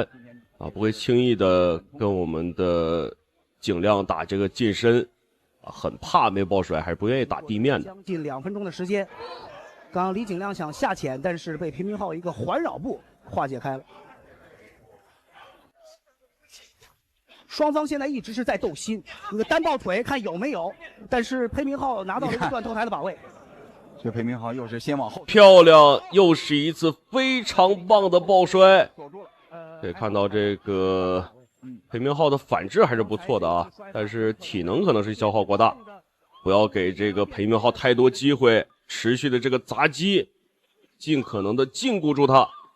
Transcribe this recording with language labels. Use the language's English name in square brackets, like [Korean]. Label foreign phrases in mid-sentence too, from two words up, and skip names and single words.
[Chinese] 不會輕易的跟我們的景亮打這個近身，很怕沒抱摔，還是不願意打地面的。將近2分鐘的時間，剛剛李景亮想下潛，但是被裴明浩一個環繞步化解開了。雙方現在一直是在鬥心，那個單抱腿看有沒有，但是裴明浩拿到了一個斷頭台的把位。這裴明浩又是先往後，漂亮，又是一次非常棒的抱摔。可以看到這個裴明浩的反制還是不錯的啊，但是體能可能是消耗過大，不要給這個裴明浩太多機會，持續的這個砸擊，盡可能的禁錮住他。